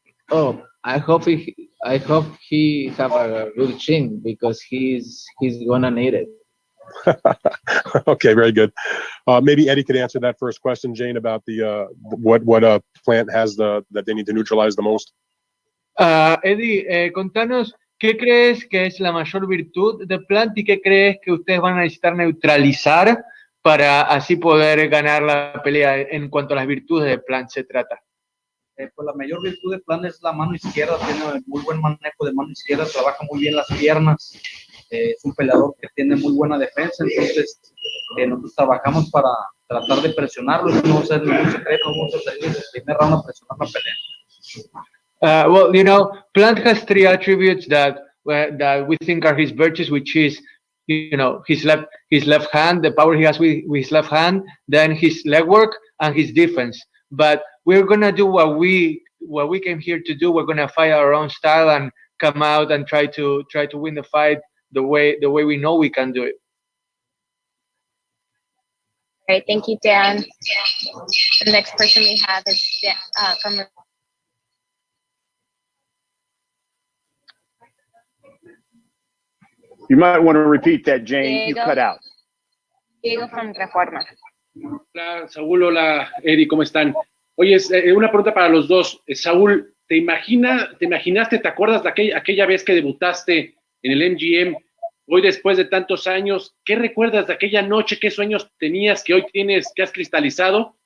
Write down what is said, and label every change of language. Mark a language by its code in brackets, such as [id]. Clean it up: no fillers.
[en] Oh, I hope he have a good chin because he's gonna need it. Okay, very good. Maybe Eddie could answer that first question, Jane, about the what Plant has that they need to neutralize the most. [es] Eddie, contanos qué crees que es la mayor virtud de Plant y qué crees que ustedes van a necesitar neutralizar para así poder ganar la pelea en cuanto a las virtudes de Plant se trata. Pues la mayor virtud de Plant es la mano izquierda, tiene muy buen manejo de mano izquierda, trabaja muy bien las piernas, es un peleador que tiene muy buena defensa, entonces nosotros trabajamos para tratar de presionarlo, no vamos a hacer ningún secreto, vamos a salir desde el primer round a presionar la pelea. [en] Well, you know, Plant has three attributes that we think are his virtues, which is, you know, his left hand, the power he has with his left hand, then his leg work and his defense. But we're gonna do what we came here to do. We're gonna fight our own style and come out and try to win the fight the way we know we can do it. All right, thank you, Dan. The next person we have is from. You might want to repeat that, Jane. You Diego. cut out. Diego from Reforma. [es] Hola, Saúl, hola, Eddie, ¿cómo están? Oye, una pregunta para los dos. Saúl, ¿te imaginaste, te acuerdas de aquella vez que debutaste en el MGM? Hoy, después de tantos años, ¿qué recuerdas de aquella noche? ¿Qué sueños tenías que hoy tienes, que has cristalizado?